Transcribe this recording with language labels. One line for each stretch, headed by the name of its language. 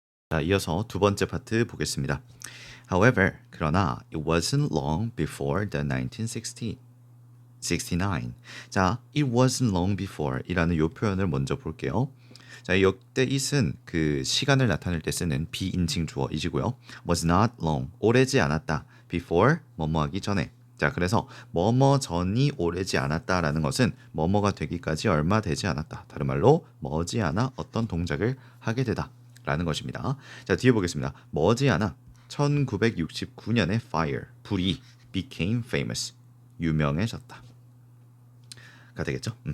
Korean: 자, 이어서 두 번째 파트 보겠습니다.
English: However,
Korean: 그러나
English: it wasn't long before the 1969.
Korean: 자,
English: it wasn't long before
Korean: 이라는 요 표현을 먼저 볼게요. 자, 이때 it은 그 시간을 나타낼 때 쓰는 비인칭 주어이지고요.
English: was not long,
Korean: 오래지 않았다. before, 뭐뭐 하기 전에. 자, 그래서 뭐뭐 전이 오래지 않았다라는 것은 뭐뭐가 되기까지 얼마 되지 않았다. 다른 말로 머지않아 어떤 동작을 하게 되다 라는 것입니다. 자, 뒤에 보겠습니다. 머지않아 1969년에 fire, 불이
English: became famous,
Korean: 유명해졌다 가 되겠죠.